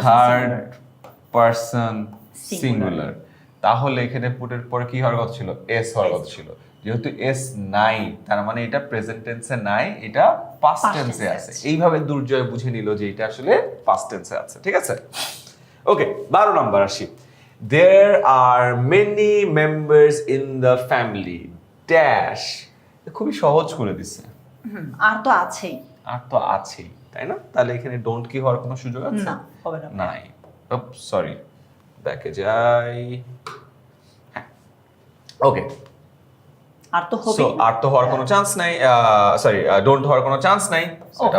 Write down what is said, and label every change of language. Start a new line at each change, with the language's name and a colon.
English: Third person Singular.
Bangla: Singular, তাহলে এখানে পুটের পরে কি হওয়ার কথা ছিল? এস হওয়ার কথা ছিল। যেহেতু এস নাই, তার মানে এটা প্রেজেন্ট টেন্সে নাই, এটা পাস্ট
English: Past টেন্সে tense
Bangla: আছে। আছে। এইভাবে দুর্জয় বুঝে নিল যে এটা আসলে পাস্ট টেন্সে আছে। ঠিক আছে, ওকে। 12 নম্বর আসি।
English: There are many members in the family dash.
Bangla: খুবই সহজ করে দিচ্ছে। আর তো আছেই। আর তো আছেই, তাই না? তাহলে এখানে ডোন্ট কি হওয়ার কোনো সুযোগ আছে? না, হবে না। নাই। সরি, ব্যাকে যাই।
English: okay,
Bangla: আর তো হবে। সো আর তো হওয়ার কোনো চান্স নাই, সরি ডোন্ট হওয়ার কোনো চান্স নাই, সেটা